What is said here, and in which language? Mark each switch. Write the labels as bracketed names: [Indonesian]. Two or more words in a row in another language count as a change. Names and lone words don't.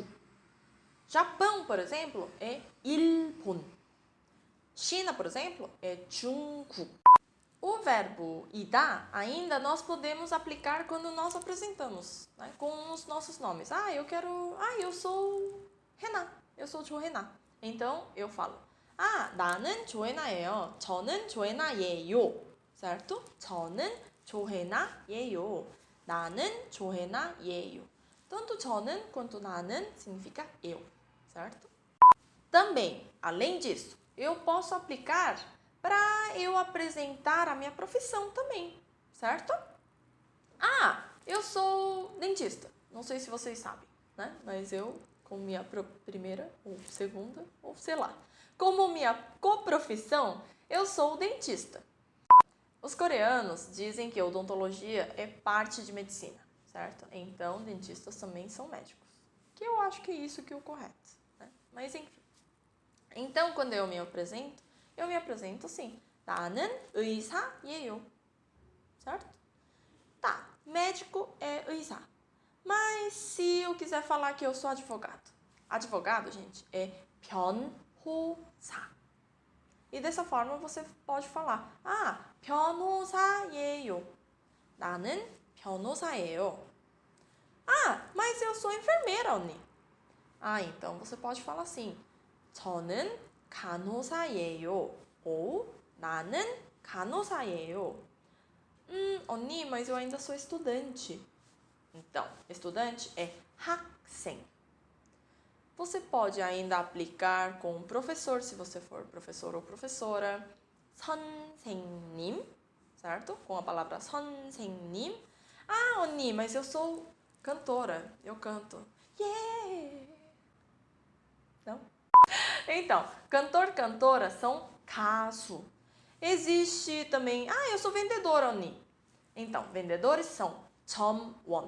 [Portuguese] Japão, por exemplo, é 일본. China, por exemplo, é 중국. O verbo idar ainda nós podemos aplicar quando nós apresentamos, né, com os nossos nomes. Eu sou Renan. Eu sou 조혜나. Então, eu falo [Korean] 나는 조혜나예요. 저는 조혜나예요. certo? 저는 조혜나예요. 나는 조혜나예요. [Portuguese] Tanto 저는 quanto 나는 significa eu, certo? Também, além disso, eu posso aplicar para eu apresentar a minha profissão também, certo? Eu sou dentista. Não sei se vocês sabem, né? Mas eu, como minha primeira ou segunda, ou sei lá, como minha coprofissão, eu sou dentista. Os coreanos dizem que odontologia é parte de medicina, certo? Então, dentistas também são médicos. Que eu acho que é isso que é o correto, né? Mas enfim. Então, quando eu me apresento assim. [Korean] 나는 의사예요. [Portuguese] certo? Tá, médico é 의사. Mas se eu quiser falar que eu sou advogado. Advogado, gente, é 변호사. E dessa forma você pode falar 변호사예요. [Korean] 나는 변호사예요. [Portuguese] mas eu sou enfermeira, 언니. então você pode falar assim. [Korean] 저는 간호사예요. Ou 나는 간호사예요. 언니, [Portuguese] mas eu ainda sou estudante. Então, estudante é 학생. Você pode ainda aplicar com professor, se você for professor ou professora. 선생님, certo? Com a palavra 선생님. [Korean] 언니, [Portuguese] mas eu sou cantora. Eu canto. Yeah! Não? Então, cantor, cantora são 가수. Existe também, eu sou vendedora, 언니. Então, vendedores são 점원.